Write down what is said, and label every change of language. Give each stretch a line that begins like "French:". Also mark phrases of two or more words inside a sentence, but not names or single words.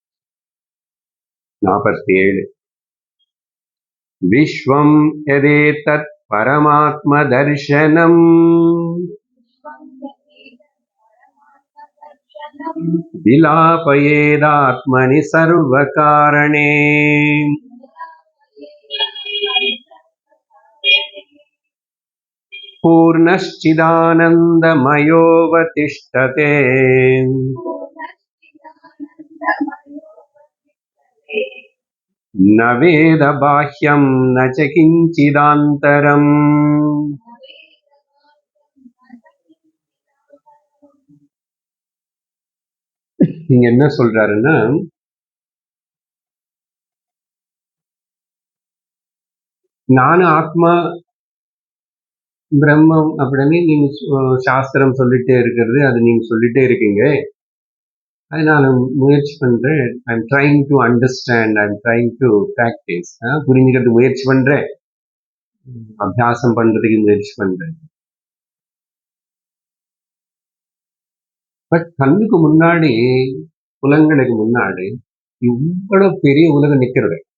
Sanskrit: 47. विश्वं यदेतत् परमात्म दर्शनं विलापयेदात्मनि सर्वकारणे पूर्णश्चिदानन्दमयोऽवतिष्ठते न वेद बाह्यं न च किञ्चिदान्तरम्.
Tamil: இங்க என்ன சொல்றாருன்னா, நானும் ஆத்மா பிரம்மம் அப்படின்னு நீங்க சாஸ்திரம் சொல்லிட்டே இருக்கிறது, அது நீங்க சொல்லிட்டே இருக்கீங்க. அது நான் முயற்சி பண்றேன்.
English: I'm trying to understand, I'm trying to practice.
Tamil: புரிஞ்சுக்கிறது முயற்சி பண்றேன், அபியாசம் பண்றதுக்கு முயற்சி பண்றேன். பட் கண்ணுக்கு முன்னாடி, புலங்களுக்கு முன்னாடி இவ்வளவு பெரிய உலகம் நிக்கிறது.